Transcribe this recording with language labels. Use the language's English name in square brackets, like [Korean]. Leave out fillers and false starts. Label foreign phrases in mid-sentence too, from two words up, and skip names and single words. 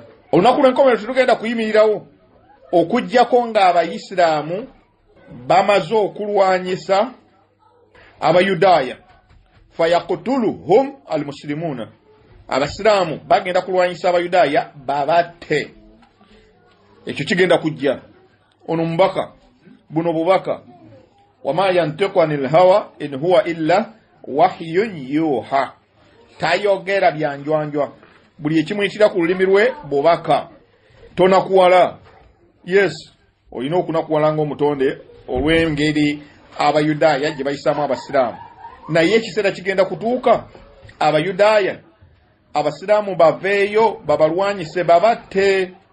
[Ganda] Olunaku lw'enkomerero tulugenda kuyimirirawo okujjako nga abayisiraamu bamaze okulwanyisa abayudaaya, [Arabic] فيقتلهم المسلمون, [Ganda] abasiraamu bagenda kulwanyisa abayudaaya babatte. Ekyo kigenda kujja. Ono mubaka, buno bubaka, [Arabic] وما ينطق عن الهوى إن هو إلا وحي يوحى, [Ganda] tayogera byanjwanjwa, buli ekimuyitira ku lulimi lwe bubaka. Tonakuwala, yes, olina okunakuwala ng'omutonde olw'engeri abayudaaya gye bayisaamu abasiraamu, naye ekiseera kigenda kutuuka abayudaaya abasiraamu baveeyo babalwanyise babatte.